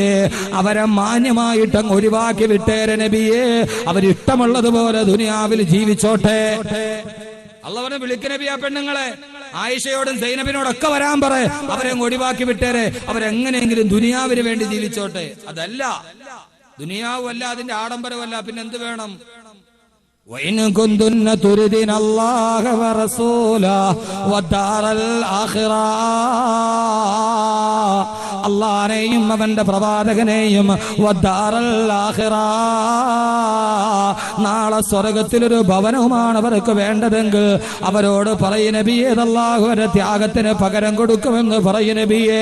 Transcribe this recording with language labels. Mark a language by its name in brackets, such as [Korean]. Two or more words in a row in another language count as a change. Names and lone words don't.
[Malayalam] അവരെ മാന്യമായിട്ട് ഒഴിവാക്കി വിട്ടേരെ നബിയേ, അവരിഷ്ടമുള്ളതുപോലെ ദുനിയാവിൽ ജീവിച്ചോട്ടെ. അള്ളാഹുവിനെ വിളിക്ക നബിയാ പെണ്ണുങ്ങളെ, ആയിഷയോടും സൈനബിനോടൊക്കെ വരാൻ പറ, അവരെ ഒഴിവാക്കി വിട്ടേരെ, അവരെങ്ങനെയെങ്കിലും ദുനിയാവിന് വേണ്ടി ജീവിച്ചോട്ടെ. അതല്ല, ദുനിയാവല്ല, അതിന്റെ ആഡംബരമല്ല, പിന്നെന്ത് വേണം? [Arabic] وَإِن كُنتُنَّ تُرِدْنَ اللَّهَ وَرَسُولَهُ وَالدَّارَ الْآخِرَةَ, [Malayalam] അല്ലാഹുവിനെയും അവന്റെ പ്രവാചകനെയും [Arabic] والدار الآخرة, [Malayalam] നാളെ സ്വർഗ്ഗത്തിലൊരു ഭവനവുമാണ് അവർക്ക് വേണ്ടതെങ്കിൽ അവരോട് പറയും നബിയേ, അല്ലാഹുവിന്റെ ത്യാഗത്തിന് പകരം കൊടുക്കുമെന്ന് പറയും നബിയേ.